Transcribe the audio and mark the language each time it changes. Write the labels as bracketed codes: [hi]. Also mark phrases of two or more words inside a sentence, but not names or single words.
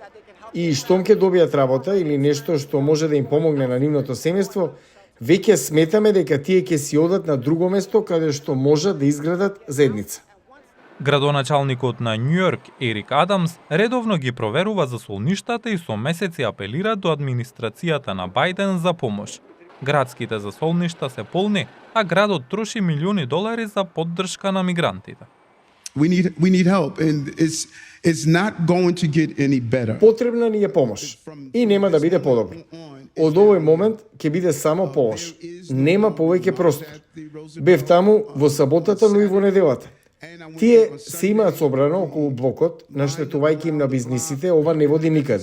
[mk] И штом ќе добијат работа или нешто што може да им помогне на нивното семејство, веќе сметаме дека тие ќе си одат на друго место каде што можат да изградат заедница. Градоначалникот на Њујорк, Ерик Адамс, редовно ги проверува засолништата и со месеци апелира до администрацијата на Бајден за помош. Градските засолништа се полни, а градот троши милиони долари за поддршка на мигрантите. [en] We need help and it's not going to get any better. [mk] Потребна ни е помош и нема да биде подобро. Од овој момент ќе биде само полош. Нема повеќе простор. Бев таму во саботата, но и во неделата. Тие се имаат собрано околу блокот, наштетувајќи им на бизнисите, ова не води никаде.